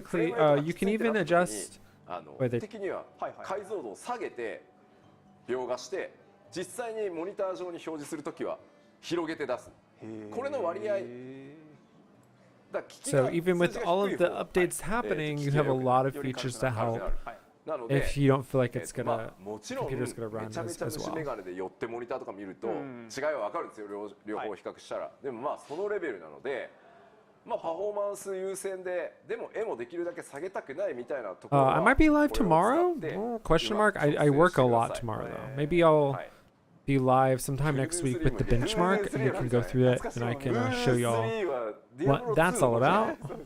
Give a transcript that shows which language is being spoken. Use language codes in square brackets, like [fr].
[en] basically, you can even adjust. [ja] 的には解像度を下げて描画して実際にモニター上に表示するときは広げて出す。これの割合。 [en] So even with all of the updates happening, you have a lot of features to help if you don't feel like it's gonna, computer's gonna run as well. [ja] メガネで寄ってモニターとか見ると違いは分かるんですよ、両方比較したら。でもまあそのレベルなので、まあパフォーマンス優先で、でも絵もできるだけ下げたくないみたいなところは。 [en] I might be live tomorrow? Question mark. I work a lot tomorrow though. Maybe I'll be live sometime next week with the benchmark, and we can go through it, and I can show y'all what that's all about.